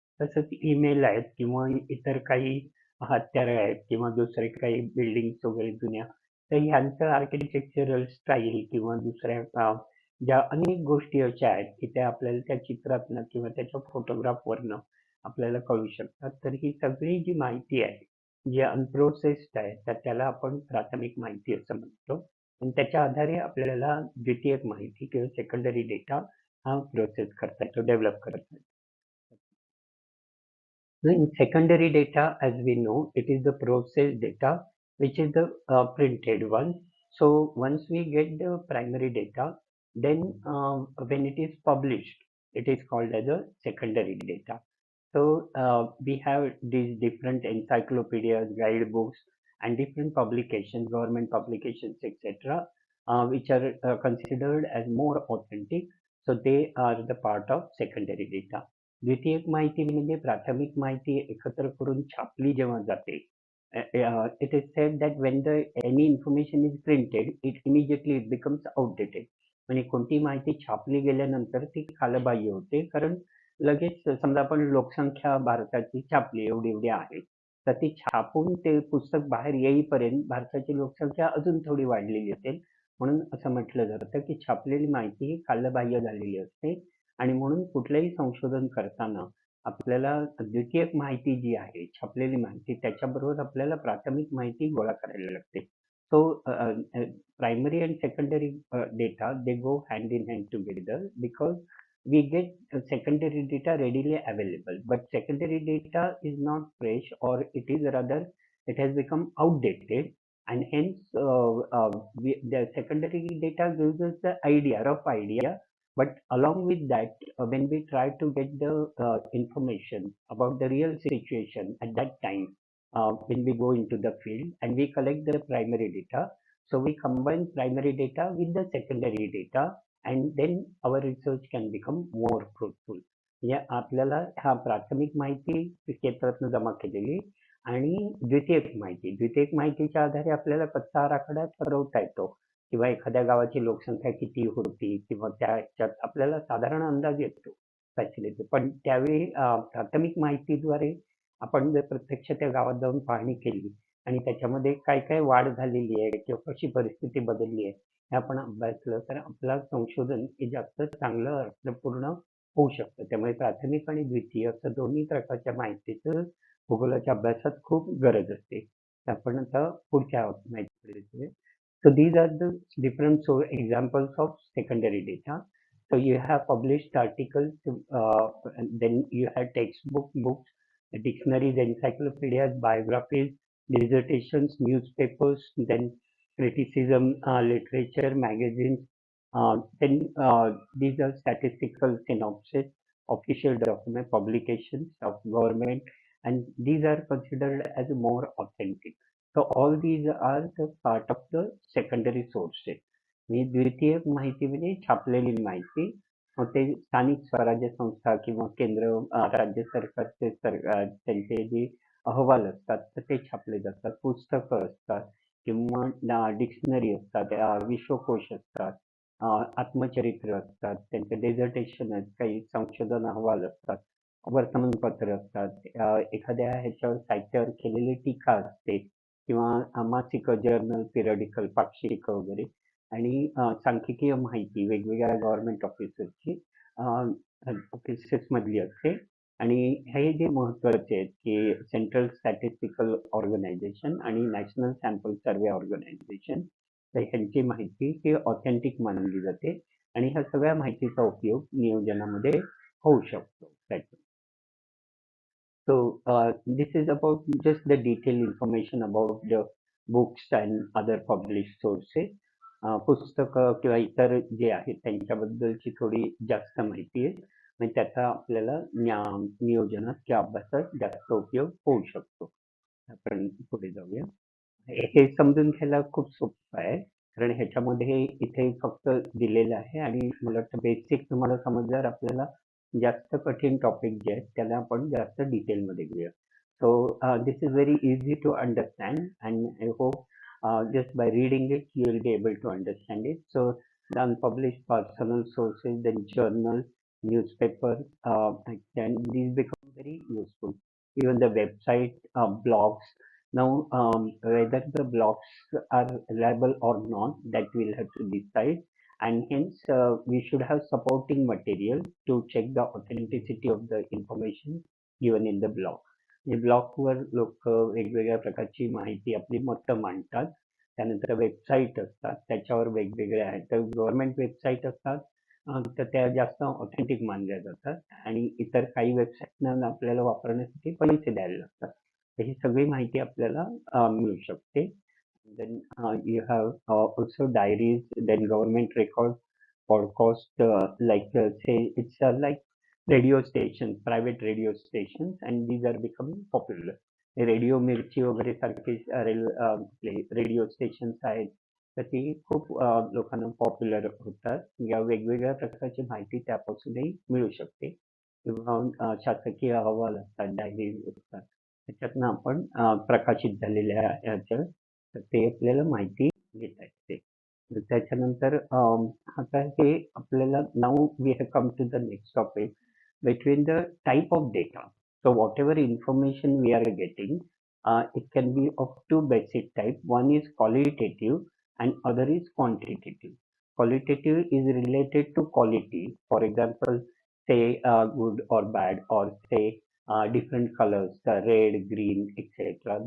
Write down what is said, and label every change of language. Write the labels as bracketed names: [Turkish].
[Marathi] तसंच ईमेल आहेत किंवा इतर काही हत्यारं आहेत किंवा दुसरे काही बिल्डिंग्स वगैरे जुन्या, तर ह्यांचं आर्किटेक्चरल स्टाईल किंवा दुसऱ्या ज्या अनेक गोष्टी अशा आहेत की त्या आपल्याला त्या चित्रातनं किंवा त्याच्या फोटोग्राफवरनं आपल्याला कळू शकतात. तर ही सगळी जी माहिती आहे, जी अनप्रोसेस्ड आहे, तर त्याला आपण प्राथमिक माहिती असं म्हणतो. आणि त्याच्या आधारे आपल्याला द्वितीयक माहिती किंवा सेकंडरी डेटा हा प्रोसेस करता येतो, डेव्हलप करता येतो. [English] In secondary data, as we know, it is the processed data, which is the printed one. So once we get the primary data, then when it is published, it is called as a secondary data. So we have these different encyclopedias, guidebooks, and different publications, government publications, etc., which are considered as more authentic. So they are the part of secondary data. [Marathi] द्वितीयक माहिती म्हणजे प्राथमिक माहिती एकत्र करून छापली जेव्हा जाते. [English] It is said that when any information is printed, it immediately it becomes outdated. [Marathi] म्हणजे कोणती माहिती छापली गेल्यानंतर ती कालबाह्य होते. कारण लगेच समजा आपण लोकसंख्या भारताची छापली एवढी आहे. तर ती छापून ते पुस्तक बाहेर येईपर्यंत भारताची लोकसंख्या अजून थोडी वाढलेली असेल. म्हणून असं म्हटलं जातं की छापलेली माहिती ही कालबाह्य झालेली असते. आणि म्हणून कुठलंही संशोधन करताना आपल्याला द्वितीयक माहिती जी आहे, छापलेली माहिती, त्याच्याबरोबर आपल्याला प्राथमिक माहिती गोळा करायला लागते. [English] So primary and secondary data they go hand in hand together because we get secondary data readily available, but secondary data is not fresh, or it is rather it has become outdated, and hence the secondary data gives us the rough idea. But along with that, when we try to get the information about the real situation at that time, when we go into the field and we collect the primary data, so we combine primary data with the secondary data, and then our research can become more fruitful. [Marathi] या आपल्याला हा प्राथमिक माहिती क्षेत्रातून जमा केलेली आणि द्वितीयक माहितीच्या आधारे आपल्याला कच्चा आराखडा ठरवता येतो किंवा एखाद्या गावाची लोकसंख्या किती होती किंवा त्याच्यात आपल्याला साधारण अंदाज येतो फॅसिलिटी. पण त्यावेळी प्राथमिक माहितीद्वारे आपण जर प्रत्यक्ष त्या गावात जाऊन पाहणी केली आणि त्याच्यामध्ये काय वाढ झालेली आहे किंवा कशी परिस्थिती बदलली आहे हे आपण अभ्यासलं तर आपलं संशोधन हे जास्त चांगलं अर्थपूर्ण होऊ शकतं. त्यामुळे प्राथमिक आणि द्वितीय असं दोन्ही प्रकारच्या माहितीचं भूगोलाच्या अभ्यासात खूप गरज असते. आपण आता पुढच्या माहितीकडे [English] So these are the different examples of secondary data. So you have published articles, and then you have books, dictionaries, encyclopedias, biographies, dissertations, newspapers, then criticism, literature, magazines. Then these are statistical synopsis, official document publications of government, and these are considered as more authentic. So all these are the part of the secondary sources. [Marathi] मी द्वितीयक माहिती म्हणजे छापलेली माहिती, मग ते स्थानिक स्वराज्य संस्था किंवा केंद्र राज्य सरकारचे त्यांचे जे अहवाल असतात तर ते छापले जातात, पुस्तकं असतात किंवा डिक्शनरी असतात, विश्वकोश असतात, आत्मचरित्र असतात, त्यांचे डेझर्टेशन आहेत, काही संशोधन अहवाल असतात, वर्तमानपत्र असतात, एखाद्या ह्याच्यावर साहित्यावर केलेली टीका असते किंवा मासिक, जर्नल, पिरियडिकल, पाक्षिक वगैरे आणि सांख्यिकीय माहिती वेगवेगळ्या गव्हर्नमेंट ऑफिसर्सची ऑफिसेस मधली असते. आणि हे जे महत्वाचे आहेत की सेंट्रल स्टॅटिस्टिकल ऑर्गनायझेशन आणि नॅशनल सॅम्पल सर्वे ऑर्गनायझेशन, तर ह्यांची माहिती ही ऑथेंटिक मानली जाते आणि ह्या सगळ्या माहितीचा उपयोग नियोजनामध्ये होऊ शकतो. [English] So this is about just the detailed information about the books and other published sources. [Marathi] पुस्तकं किंवा इतर जे आहेत त्यांच्याबद्दलची थोडी जास्त माहिती आहे. म्हणजे त्याचा आपल्याला नियोजनात किंवा अभ्यासात जास्त उपयोग होऊ शकतो. आपण पुढे जाऊया. हे समजून घ्यायला खूप सोपं आहे, कारण ह्याच्यामध्ये इथे फक्त दिलेलं आहे आणि मला वाटतं बेसिक तुम्हाला समजल्यावर आपल्याला जास्त कठीण टॉपिक जे आहेत त्याला आपण जास्त डिटेलमध्ये घेऊया. [English] So this is very easy to understand, and I hope just by reading it you will be able to understand it. So the unpublished personal sources, then journals, newspapers, and these become very useful. Even the website, blogs. Now, whether the blogs are reliable or not, that we'll have to decide, and hence we should have supporting material to check the authenticity of the information given in the blog. [Marathi] ब्लॉगवर लोक वेगवेगळ्या प्रकारची माहिती आपली मतं मांडतात. त्यानंतर website असतात, त्याच्यावर वेगवेगळ्या आहेत. तर गव्हर्नमेंट वेबसाईट असतात तर त्या जास्त ऑथेंटिक मानल्या जातात आणि इतर काही वेबसाईट आपल्याला वापरण्यासाठी पैसे द्यायला लागतात. तर ही सगळी माहिती आपल्याला मिळू शकते. [English] Then you have also diaries, then government records, podcast, say it's like radio stations, private radio stations, and these are becoming popular. [Marathi] Radio मिर्ची वगैरे सारखे रेडिओ स्टेशन्स आहेत तर ती खूप लोकांना पॉप्युलर होतात. या वेगवेगळ्या प्रकारची माहिती त्यापासूनही मिळू शकते किंवा शासकीय अहवाल असतात, डायरीज असतात, त्याच्यातनं आपण प्रकाशित झालेल्या ह्याच्या तर ते आपल्याला माहिती घेता येते. त्याच्यानंतर आता हे आपल्याला [English] Now we have come to the next topic between the type of data. So whatever information we are getting, it can be of two basic type. One is qualitative and other is quantitative. Qualitative is related to quality. For example, say good or bad, or say different colors, the red, green, etc.